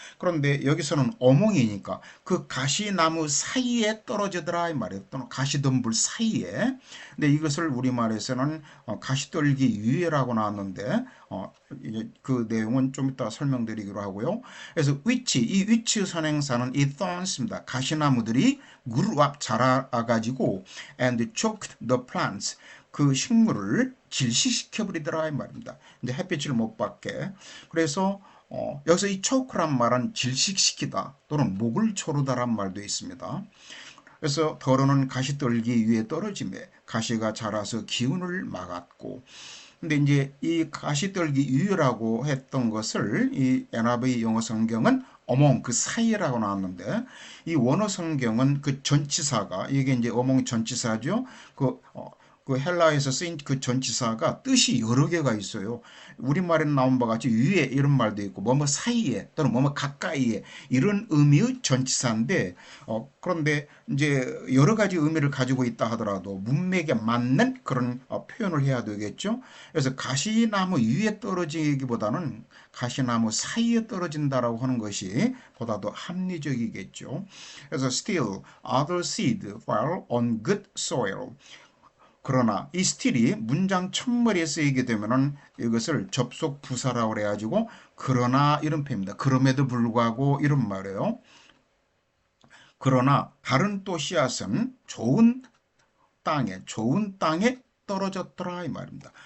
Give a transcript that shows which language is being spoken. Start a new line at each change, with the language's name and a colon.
Korean: 그런데 여기서는 어몽이니까 그 가시나무 사이에 떨어지더라 이 말이에요. 또는 가시덤불 사이에. 근데 이것을 우리말에서는 가시떨기 위에라고 나왔는데 그 내용은 좀 이따 설명드리기로 하고요. 그래서 이 위치 선행사는 이 thorns입니다. 가시나무들이 무르압 자라가지고 and choked the plants. 그 식물을 질식시켜버리더라 이 말입니다. 이제 햇빛을 못 받게. 그래서 여기서 이 choke란 말은 질식시키다 또는 목을 조르다란 말도 있습니다. 그래서 더러는 가시떨기 위에 떨어지며 가시가 자라서 기운을 막았고. 근데 이제 이 가시떨기 위라고 했던 것을 이 NIV 영어 성경은 어몽 그 사이라고 나왔는데 이 원어 성경은 그 전치사가 이게 이제 어몽 전치사죠. 그 헬라에서 쓰인 그 전치사가 뜻이 여러 개가 있어요. 우리말에 나온 바 같이 위에 이런 말도 있고 뭐뭐 사이에 또는 뭐뭐 가까이에 이런 의미의 전치사인데 그런데 이제 여러 가지 의미를 가지고 있다 하더라도 문맥에 맞는 그런 표현을 해야 되겠죠. 그래서 가시나무 위에 떨어지기보다는 가시나무 사이에 떨어진다라고 하는 것이 보다 더 합리적이겠죠.
English: 그래서 still other seed fell on good soil.
Korean: 그러나 이 스틸이 문장 첫머리에 쓰이게 되면은 이것을 접속 부사라고 그래가지고 그러나 이런 표현입니다. 그럼에도 불구하고 이런 말이에요. 그러나 다른 또 씨앗은 좋은 땅에 떨어졌더라 이 말입니다.